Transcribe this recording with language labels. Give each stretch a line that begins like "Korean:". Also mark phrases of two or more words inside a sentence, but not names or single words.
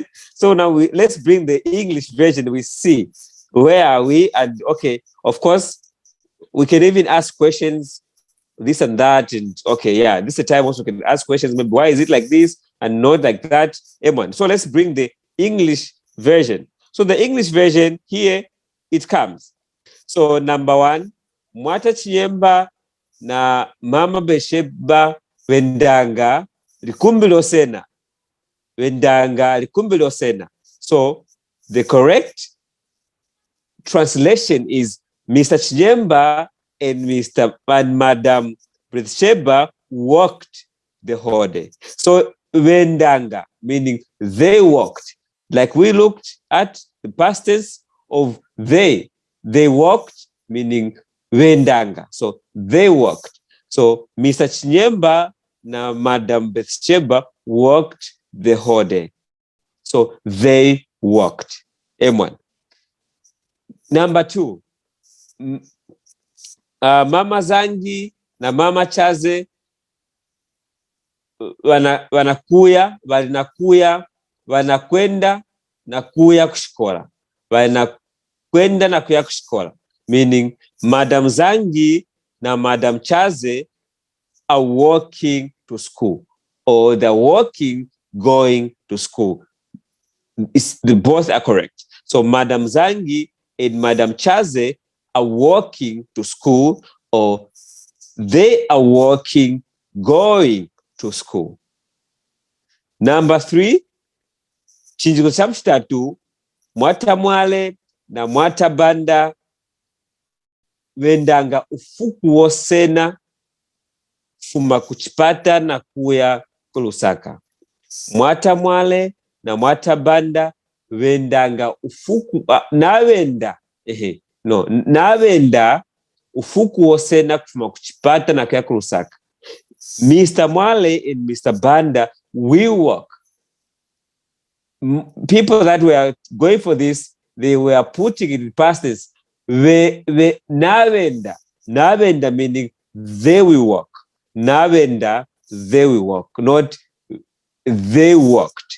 English: So now let's bring the English version. We see where are we, and okay, of course, we can even ask questions, this and that, and okay, yeah, this is the time also we can ask questions. Maybe why is it like this and not like that? So let's bring the English version. So the English version here, it comes. So number 1,
Lunda: Mwata Chinyemba na mama Becheba wendanga likumbilo sena.
English: So the correct translation is Mr. Chinyemba and Madam Becheba walked the whole day. So wendanga meaning they walked. Like we looked at the past tense of they walked meaning wendanga. So they walked. So Mr. Chinyemba na Madam Becheba walked the whole day. So they walked. M1. Number 2.
Lunda: Mama Zangi na Mama Chaze wanakwenda na kuya kushikola. Wanakwenda na kuya kushikola.
English: Meaning Madam Zangi na Madam Chaze are walking to school, or they're walking going to school. Both are correct. So Madam Zangi and Madam Chaze are walking to school, or they are walking going to school. Number 3,
Lunda: chinjiko cha mstatu, Mwata Mwale na Mwata Banda wendanga ufuku wosena fuma kuchipata na kuya kulusaka. Mwata Mwale na Mwata Banda wendanga ufuku nawenda ufuku wosena fuma kuchipata na kuya kulusaka.
English: Mr. Mwale and Mr. Banda will walk. People that were going for this, they were putting it in past tense. Navenda. Navenda meaning they will walk. Navenda, they will walk, not they walked.